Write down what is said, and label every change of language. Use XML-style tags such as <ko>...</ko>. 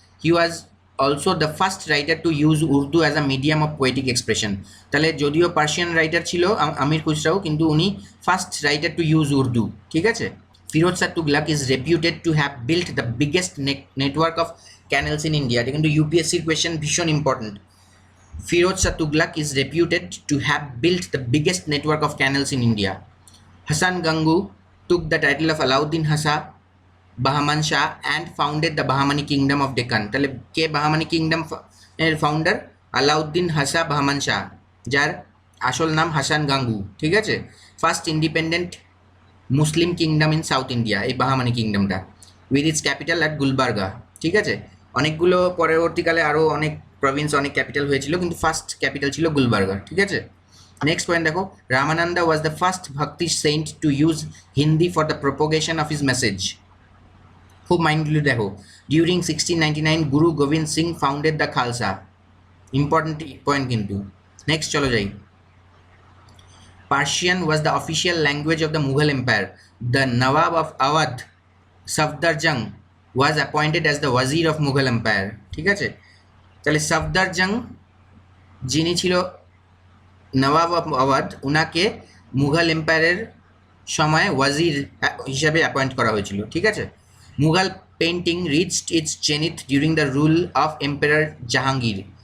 <en>He was also the first writer to use Urdu as a medium of poetic expression.</en> <bn>তাহলে যদিও Persian writer ছিল আমির খুসরাও, কিন্তু উনি</bn> <en>first writer to use Urdu,</en> <bn>ঠিক আছে।</bn> <en>Firoz Shah Tughlaq is reputed to have built the biggest network of canals in India.</en> <bn>এটা কিন্তু ইউপিএসসির question, ভীষণ important.</bn> <en>Firoz Shah Tughlaq is reputed to have built the biggest network of canals in India. Hassan Gangu took the title of Alauddin Hasa Bahman Shah and founded the Bahmani Kingdom of Deccan.</en> <bn>তাহলে কে বাহামানি kingdom এর founder? Alauddin হাসা বাহমান শাহ, যার আসল নাম হাসান গাঙ্গু, ঠিক আছে।</bn> <en>first independent Muslim kingdom in south India,</en> <bn>এই বাহামানি কিংডমটা,</bn> <en>with its capital at Gulbarga,</en> <bn>ঠিক আছে। অনেকগুলো পরবর্তীকালে আরও অনেক প্রভিন্স, অনেক ক্যাপিটাল হয়েছিল, কিন্তু ফার্স্ট ক্যাপিটাল ছিল গুলবার্গা, ঠিক আছে। নেক্সট পয়েন্ট দেখো।</bn> <en>Ramananda was the first bhakti saint to use Hindi for the propagation of his message.</en> <bn>খুব মাইন্ডলি দেখো।</bn> <en>During 1699 Guru Gobind Singh founded the Khalsa.</en> <bn>Important point কিন্তু। নেক্সট চলো যাই।</bn> <en>Persian was the official language of the Mughal Empire. The Nawab of Awadh, Safdarjung, was appointed as the Wazir of Mughal Empire,</en> <bn>ঠিক আছে। তাহলে সফদারজং যিনি ছিল নবাব অফ আওয়াধ, উনাকে মুঘল এম্পায়ারের সময় ওয়াজির হিসাবে অ্যাপয়েন্ট করা হয়েছিল, ঠিক আছে।</bn> <en>Mughal painting reached its zenith during the rule of empire Jahangir.</en>